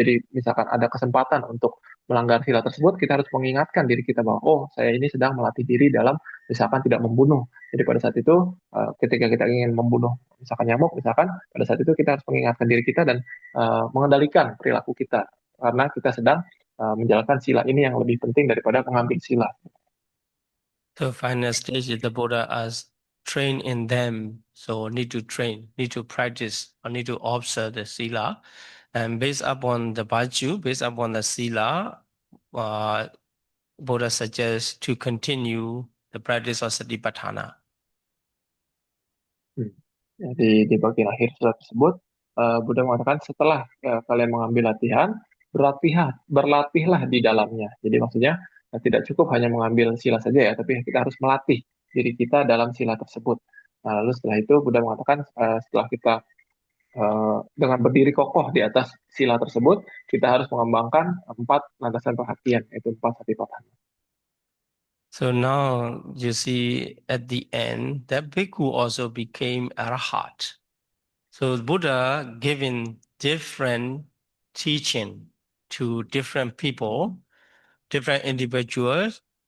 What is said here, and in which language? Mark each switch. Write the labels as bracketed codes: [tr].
[id] Jadi misalkan ada kesempatan untuk melanggar sila tersebut, kita harus mengingatkan diri kita bahwa oh saya ini sedang melatih diri dalam misalkan tidak membunuh. Jadi pada saat itu ketika kita ingin membunuh misalkan nyamuk, misalkan pada saat itu kita harus mengingatkan diri kita dan mengendalikan perilaku kita karena kita sedang menjalankan sila ini yang lebih penting daripada mengambil sila. [en] The final stage is the Buddha as train in them. So need to train, need to practice, or need to observe the sila. And based upon the virtue, based upon the sila, Buddha suggests to continue the practice of satipatthana. [id] Ya, di bagian akhir surat tersebut, Buddha mengatakan setelah kalian mengambil latihan, berlatihlah di dalamnya. Jadi maksudnya tidak cukup hanya mengambil sila saja ya, tapi kita harus melatih diri kita dalam sila tersebut. Nah, lalu setelah itu Buddha mengatakan setelah kita dengan berdiri kokoh di atas sila tersebut, kita harus mengembangkan 4 landasan perhatian, yaitu 4 satipatthana. [en] So now you see at the end that bhikkhu also became arahat. So Buddha giving different teaching to different people, different individuals.